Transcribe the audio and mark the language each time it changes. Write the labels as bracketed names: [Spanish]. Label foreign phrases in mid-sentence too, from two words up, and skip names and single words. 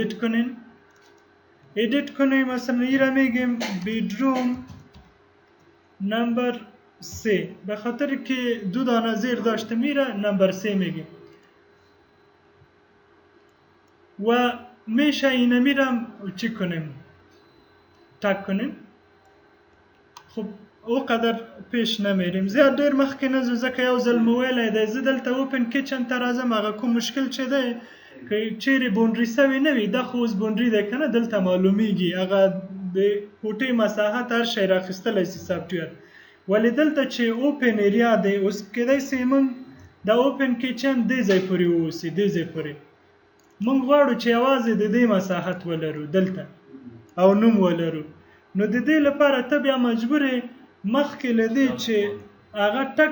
[Persian] ایدیت کنین مثلا ایرا میگیم [English] bedroom number [Persian] 3 به خاطر که دو دانه زیر داشته میره نمبر 3 میگیم و میشه اینه میرم چی کنیم تک کنیم خب او قدر پیش نمیریم زیاد دیر [Pashto] مخکې نزو ځکه یو ځل مو ویلی دی زه دلته [English] open kitchen [Pashto] ته راځم هغه کوم مشکل چې دی که چیرې بونډري سوی نه وي دا خو اوس بونډري دی که نه دلته معلومیږي هغه د کوټې مساحت هر شی راخیستلی سي سافټویر ولې دلته چې [English] open area [Pashto] دی اوس کیدای سي موږ د [English] open kitchen [Pashto] دې ځای پورې واوسي دې ځای پورې موږ غواړو چې یوازې د دې مساحت ولرو دلته او نوم ولرو نو د دې لپاره ته بیا مجبور مخکې له دې چې هغه